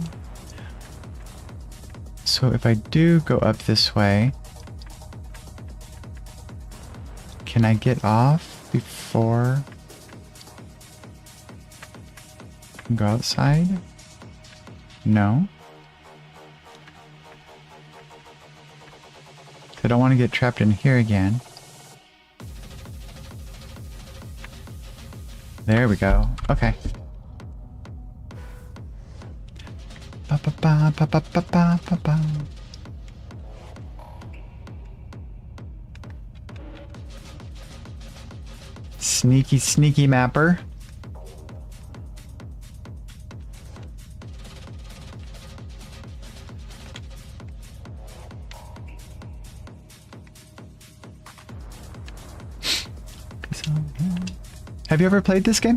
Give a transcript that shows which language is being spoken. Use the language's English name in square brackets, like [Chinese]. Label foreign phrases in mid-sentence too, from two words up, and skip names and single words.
[English] So if I do go up this way, can I get off before I can go outside? No. I don't want to get trapped in here again. There we go. Okay. Ba ba ba ba ba ba ba ba ba. Sneaky, sneaky mapper. Have you ever played this game?